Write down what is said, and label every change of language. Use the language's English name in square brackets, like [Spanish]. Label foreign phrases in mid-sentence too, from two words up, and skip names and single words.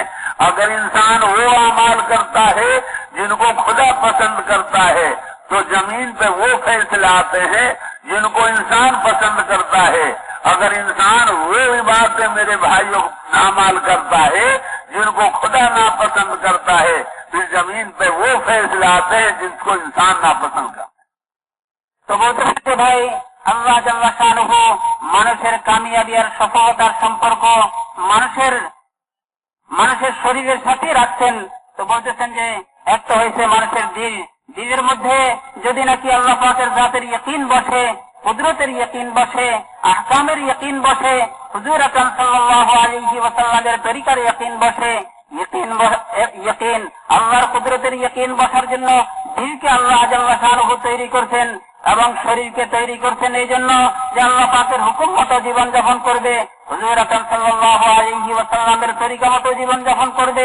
[Urdu] اگر انسان وہ اعمال کرتا ہے جن کو خدا پسند کرتا ہے تو زمین پہ وہ فیصلے آتے ہیں جن کو انسان پسند کرتا ہے۔ اگر انسان وہ عبادتیں میرے بھائیوں اعمال کرتا ہے جن کو خدا ناپسند کرتا ہے، پھر زمین پہ وہ فیصلے آتے ہیں جن کو انسان ناپسند کرتا ہے۔ [Bangla] তো বলতে ভাই আল্লাহ [Arabic] جل شأنه [Bangla] মানুষের কামিয়াবি আর সফলতার সম্পর্ক মানুষের শরীরের সাথে রাখছেন। তো বলতেছেন যে এক তো হয়েছে মানুষের দিল, দিলের মধ্যে যদি নাকি আল্লাহ পাকের জাতের ইয়াকিন বসে, কুদরতের ইয়াকিন বসে, আহকামের ইয়াকিন বসে, হুজুর আকরাম [Arabic] صلى الله عليه وسلم [Bangla] তরিকার ইয়াকিন বসে, ইয়াকিন আল্লাহর কুদরতের ইয়াকিন বসার জন্য দিলকে আল্লাহ [Arabic] جل شأنه [Bangla] তৈরি করছেন এবং শরীরকে তৈরি করছেন এই জন্য যে আল্লাহ পাকের হুকুম মতো জীবন যাপন করবে, হুজুর আকরাম [Arabic] صلى الله عليه وسلم [Bangla] তরিকা মতো জীবন যাপন করবে।